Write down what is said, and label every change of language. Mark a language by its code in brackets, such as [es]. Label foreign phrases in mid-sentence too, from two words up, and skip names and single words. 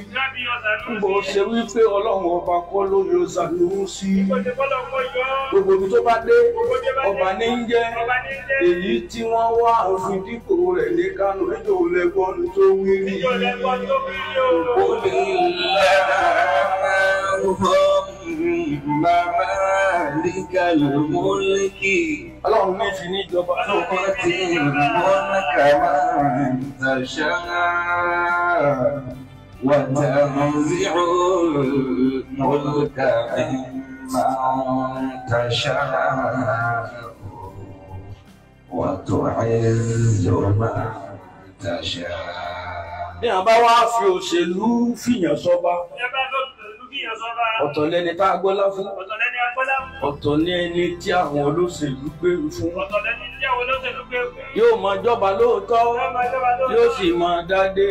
[yo] bó ṣe wípé Ọlọ́run ọba kọ́ ló yọ Sanusi gbogbo ibi tó bá dé ọba ní ń jẹ́ èyí tí wọ́n wá òfin dípò rẹ̀ ní Kánò níjọ́ lẹ́gbọ́n tó wí rí Ọlọ́run ní fi ní ìjọba [ar] وتنزع الملك ممن تشاء وتعز من تشاء. [yo] Ní àbá wá fi òṣèlú fìyàn sọ́ba. Ọ̀tọ̀ lẹni tá a gbọ́lá fún. Ọ̀tọ̀ ní ẹni tí àwọn olóṣèlú gbèrú fún. Yóò máa jọba lóòótọ́, yóò sì máa dádé.